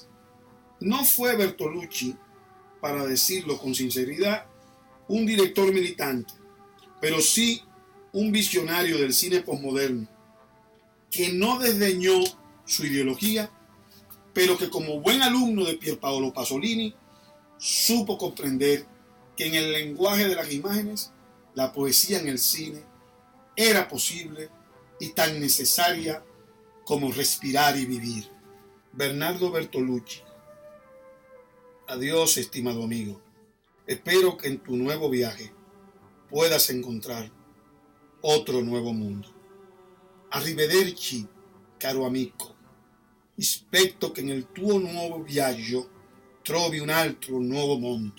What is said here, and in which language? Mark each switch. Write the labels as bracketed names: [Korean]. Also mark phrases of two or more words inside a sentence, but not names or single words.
[Spanish] No fue Bertolucci, para decirlo con sinceridad, un director militante, pero sí un visionario del cine posmoderno, que no desdeñó su ideología, pero que como buen alumno de Pierpaolo Pasolini, supo comprender que en el lenguaje de las imágenes, la poesía en el cine era posible y tan necesaria como respirar y vivir. Bernardo Bertolucci. Adiós, estimado amigo. Espero que en tu nuevo viaje puedas encontrar otro nuevo mundo. [Italian] Arrivederci, caro amico. Aspetto che nel tuo nuovo viaggio trovi un altro nuovo mondo.